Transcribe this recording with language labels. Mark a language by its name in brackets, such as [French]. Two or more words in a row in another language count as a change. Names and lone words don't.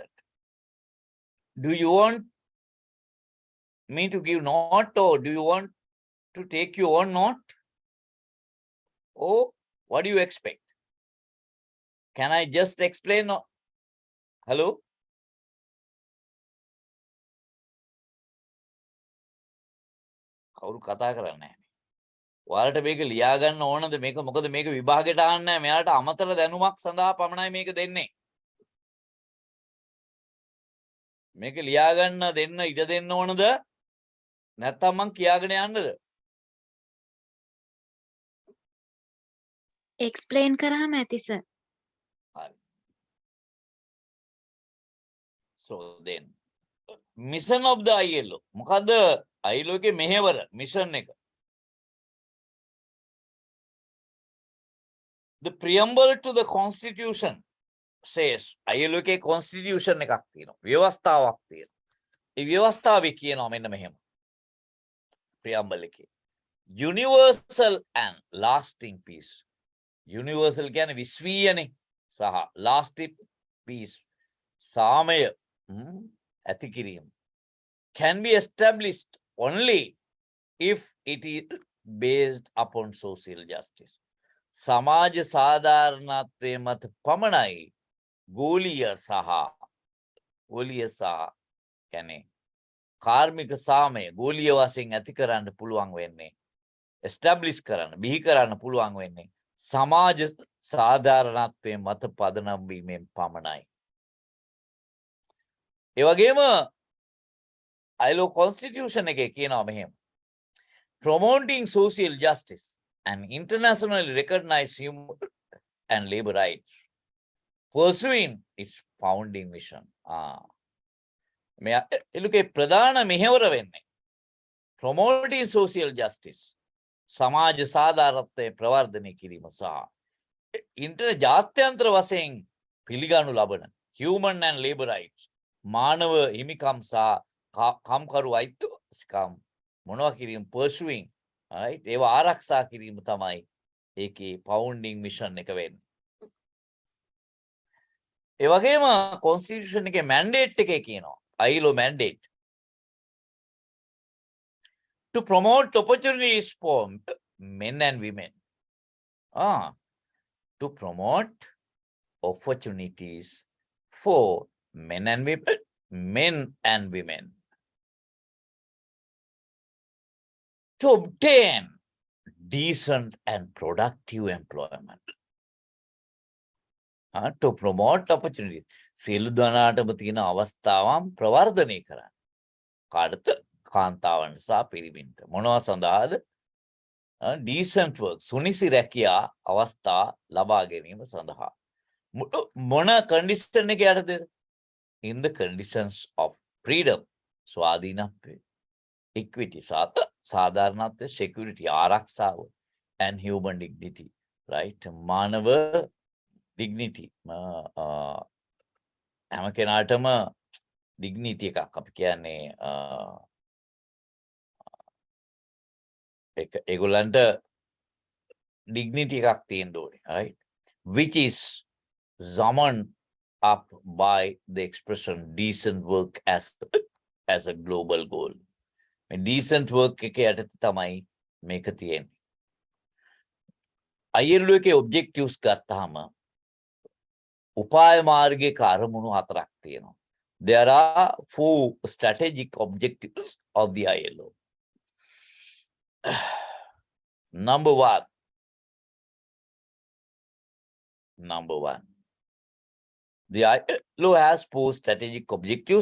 [English] Do you want me to give note, or do you want to take your own note? Or what do you expect? Can I just explain? Hello? [Sinhala] කවුරු කතා කරන්නේ නැහැ. ඔයාලට මේක ලියා ගන්න ඕනද මේක මොකද මේක විභාගෙට ආන්නේ නැහැ. මෙයාලට අමතර දැනුමක් සඳහා පමණයි මේක දෙන්නේ. මේක ලියා ගන්න දෙන්න ඉඩ දෙන්න ඕනද? නැත්නම් මං කියාගෙන යන්නද? explain කරාම ඇති sir. [English] So then, mission of the ILO. [Sinhala] මොකද ILO එකේ මෙහෙවර mission එක. [English] The preamble to the constitution says ILO [Sinhala] එකේ constitution එකක් තියෙනවා. ව්‍යවස්ථාවක් තියෙනවා. ඒ ව්‍යවස්ථාවේ කියනවා මෙන්න මෙහෙම. preamble එකේ. [English] Universal and lasting peace. [Sinhala] Universal කියන්නේ විශ්වීයනේ සහ [English] lasting peace. [Sinhala] සාමය ඇති කිරීම [English] can be established only if it is based upon social justice. [Sinhala] සමාජ සාධාරණත්වයේ මත පමණයි ගෝලීය කියන්නේ කාර්මික සාමය ගෝලීය වශයෙන් ඇති කරන්න පුළුවන් වෙන්නේ establish කරන්න බිහි කරන්න පුළුවන් වෙන්නේ සමාජ සාධාරණත්වයේ මත පදනම් වීමෙන් පමණයි. ඒ වගේම ILO constitution එකේ කියනවා මෙහෙම. [English] Promoting social justice and internationally recognized human and labor rights, pursuing its founding mission. [Sinhala] එලුකේ ප්‍රධාන මෙහෙවර වෙන්නේ [English] promoting social justice, [Sinhala] සමාජ සාධාරණත්වය ප්‍රවර්ධනය කිරීම සහ ජාත්‍යන්තර වශයෙන් පිළිගනු ලබන [English] human and labor rights, [Sinhala] මානව හිමිකම් සහ කම්කරු අයිතිවාසිකම් මොනවා කිරීම pursuing, right? ඒවා ආරක්ෂා කිරීම තමයි ඒකේ [English] founding mission [Sinhala] එක වෙන්නේ. ඒ වගේම constitution එකේ mandate එකේ කියනවා [English] ILO mandate to promote opportunities for men and women. To promote opportunities for men and women men and women to obtain decent and productive employment. To promote opportunities. [Sinhala] සියලු දෙනාටම තියෙන අවස්ථාවන් ප්‍රවර්ධනය කරන්න. කාටද? කාන්තාවන්ට සහ පිරිමින්ට. මොනවා සඳහාද? [English] Decent work, [Sinhala] සුනිසි රැකියා අවස්ථා ලබා ගැනීම සඳහා. මොන condition එක යටතේද? [English] In the conditions of freedom, [Sinhala] ස්වාධීනත්වය, equity, සාධාරණත්වය, security, ආරක්ෂාව, [English] and human dignity, right? [Sinhala] මානව dignity. හැම කෙනාටම dignity එකක් අපි කියන්නේ ඒගොල්ලන්ට dignity එකක් තියෙන්න ඕනේ, [English] right? Which is summoned up by the expression decent work as a global goal. Decent work එක යටතේ තමයි මේක තියෙන්නේ. [Sinhala] ILO එකේ objectives ගත්තාම උපාය මාර්ගයක අරමුණු හතරක් තියෙනවා. [English] There are 4 strategic objectives of the ILO. Number one. The ILO has 4 strategic objectives.